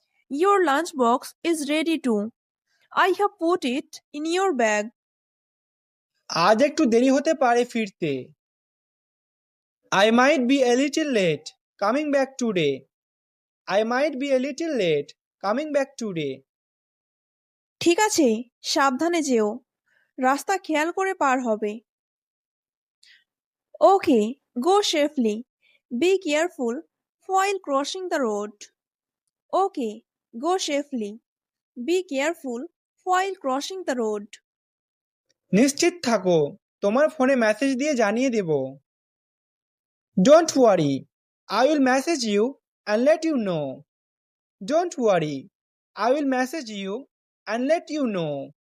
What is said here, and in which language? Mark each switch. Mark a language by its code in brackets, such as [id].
[en] Your lunch box is ready too. I have put it in your bag. [bn] আজ একটু দেরি হতে পারে ফিরতে। [en] I might be a little late coming back today. I might be a little late coming back today. [bn] ঠিক আছে, সাবধানে যেও, রাস্তা খেয়াল করে পার হবে। [en] Okay, go safely. Be careful while crossing the road. Okay, go safely. Be careful while crossing the road. [bn] নিশ্চিত থাকো, তোমার ফোনে মেসেজ দিয়ে জানিয়ে দেব। [en] Don't worry, I will message you and let you know. Don't worry, I will message you and let you know.